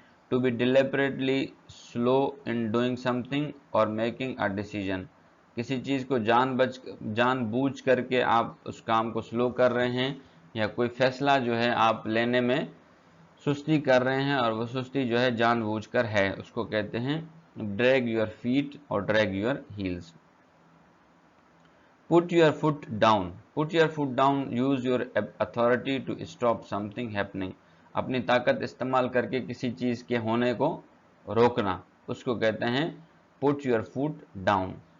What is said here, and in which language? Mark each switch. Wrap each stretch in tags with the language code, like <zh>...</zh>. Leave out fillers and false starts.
<en>to be deliberately slow in doing something</en> <ur>اور</ur> <en>making a decision,</en> <ur>کسی چیز کو جان بوجھ کر کے آپ اس کام کو سلو کر رہے ہیں یا کوئی فیصلہ جو ہے آپ لینے میں سستی کر رہے ہیں اور وہ سستی جو ہے جان بوجھ کر ہے, اس کو کہتے ہیں ڈریگ یور فیٹ اور drag your heals.</ur> <en>Put your foot down. Put your foot down. Use your authority to stop something happening.</en> <ur>اپنی طاقت استعمال کر کے کسی چیز کے ہونے کو روکنا, اس کو کہتے ہیں put your foot down.</ur>